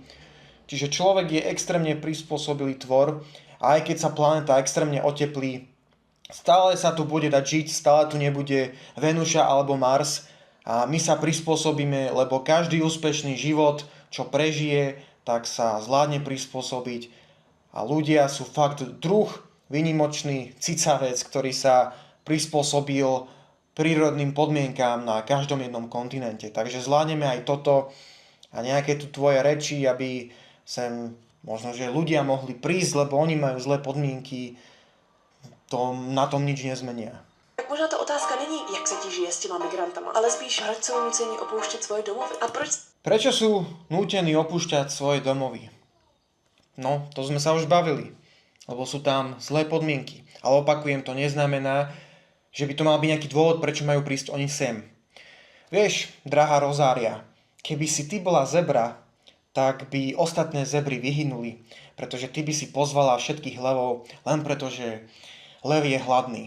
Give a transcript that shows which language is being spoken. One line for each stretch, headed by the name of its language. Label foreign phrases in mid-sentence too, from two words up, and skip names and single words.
Slovak: Čiže človek je extrémne prispôsobilý tvor a aj keď sa planéta extrémne oteplí, stále sa tu bude dať žiť, stále tu nebude Venuša alebo Mars a my sa prispôsobíme, lebo každý úspešný život, čo prežije, tak sa zvládne prispôsobiť a ľudia sú fakt druh výnimočný cicavec, ktorý sa prispôsobil prírodným podmienkám na každom jednom kontinente. Takže zvládneme aj toto a nejaké tu tvoje reči, aby sem možno, že ľudia mohli prísť, lebo oni majú zlé podmienky, to na tom nič nezmenia.
Czech: Tak možná ta otázka není, jak se ti žije s těma migrantama, ale spíš, proč jsou nuceni opouštět svoje domovy. A proč...
Slovak: Prečo sú nútení opúšťať svoje domovy? No, to sme sa už bavili, lebo sú tam zlé podmienky. Ale opakujem, to neznamená, že by to mal byť nejaký dôvod, prečo majú prísť oni sem. Vieš, drahá Rozária, keby si ty bola zebra, tak by ostatné zebry vyhynuli, pretože ty by si pozvala všetkých levov len preto, že lev je hladný.